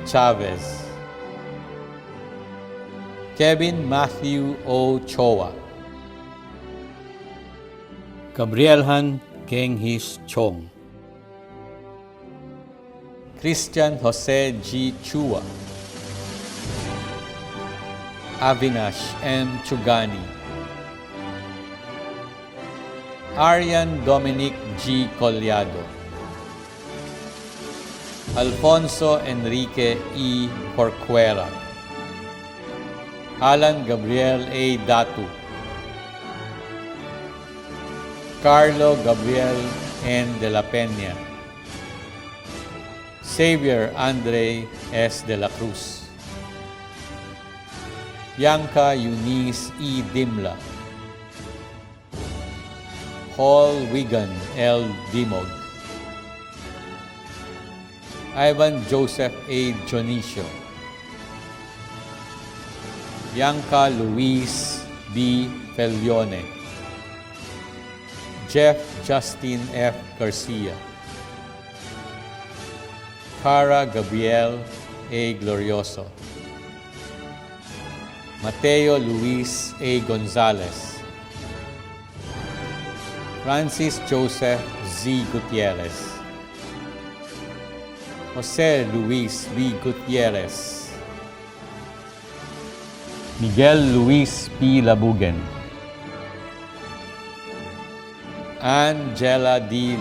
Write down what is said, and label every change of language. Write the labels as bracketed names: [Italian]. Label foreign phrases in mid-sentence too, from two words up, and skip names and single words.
[English] Chavez, Kevin Matthew O. Choa, Gabrielhan Genghis Chong, Christian Jose G. Chua, Avinash M. Chugani, Arian Dominic G. Collado, Alfonso Enrique E. Corcuera, Alan Gabriel A. Datu, Carlo Gabriel N. de la Peña, Xavier Andre S. de la Cruz, Bianca Eunice E. Dimla, Paul Wigan L. Dimog, Ivan Joseph A. Dionisio, Bianca Luis B. Felione, Jeff Justin F. Garcia, Cara Gabriel A. Glorioso, Mateo Luis A. Gonzalez, Francis Joseph Z. Gutierrez, Jose Luis B. Gutierrez, Miguel Luis P. Labugen, Angela D.